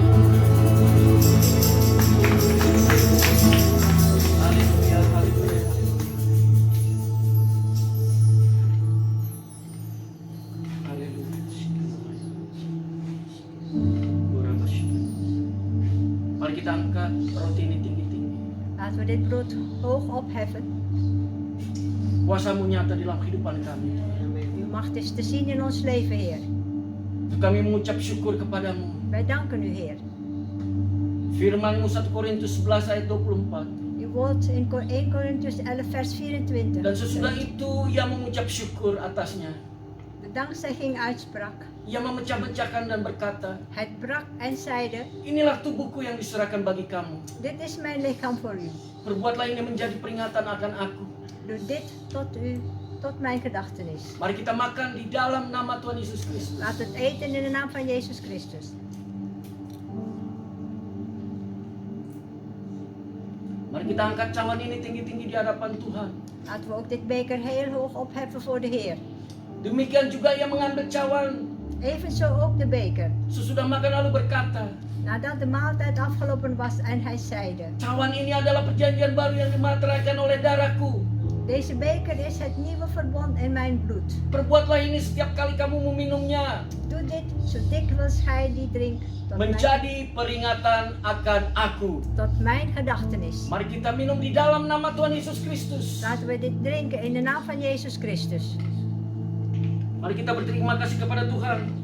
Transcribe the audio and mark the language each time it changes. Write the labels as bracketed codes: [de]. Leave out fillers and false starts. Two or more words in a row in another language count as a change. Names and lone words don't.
[id] Haleluya, haleluya. Mari kita angkat roti ini tinggi-tinggi. [nl] Laten we dit brood hoog opheffen. [id] Kuasa-Mu nyata di dalam kehidupan kami. [nl] Uw macht is te zien in ons leven, Heer. [id] Kami mengucap syukur kepadamu. [nl] Wij danken u, Heer. [id] Firman-Mu 1 Korintus 11 ayat 24. [nl] Uw woord in 1 Korintiërs 11 vers 24. [id] Dan sesudah itu ia mengucap syukur atasnya. [nl] De dankzegging uitsprak. [id] Ia memecah-mecahkan dan berkata, [nl] Het brak en zeide, [id] inilah tubuhku yang diserahkan bagi kamu. [nl] dit is mijn lichaam voor u. [id] Perbuatlah ini menjadi peringatan akan aku. [nl] Doe dit tot u, tot mijn gedachtenis. [id] Mari kita makan di dalam nama Tuhan Yesus Kristus. [nl] Laten we het eten in de naam van Jezus Christus. [id] Mari kita angkat cawan ini tinggi-tinggi di hadapan Tuhan. [nl] Laten we ook dit beker heel hoog opheffen voor de Heer. [id] Demikian juga ia mengambil cawan [nl] Evenzo ook de beker. [id] Sesudah makan lalu berkata, [nl] Nadat de maaltijd afgelopen was en hij zeide, [id] cawan ini adalah perjanjian baru yang dimateraikan oleh darahku. [nl] deze beker is het nieuwe verbond in mijn bloed. [id] Perbuatlah ini setiap kali kamu meminumnya. [nl] Doe dit zo dikwijls gij die drinkt [id] Menjadi peringatan akan aku. [nl] tot mijn gedachtenis. [id] Mari kita minum di dalam nama Tuhan Yesus Kristus. [nl] Laten we dit drinken in de naam van Jezus Christus. [id] Mari kita berterima kasih kepada Tuhan.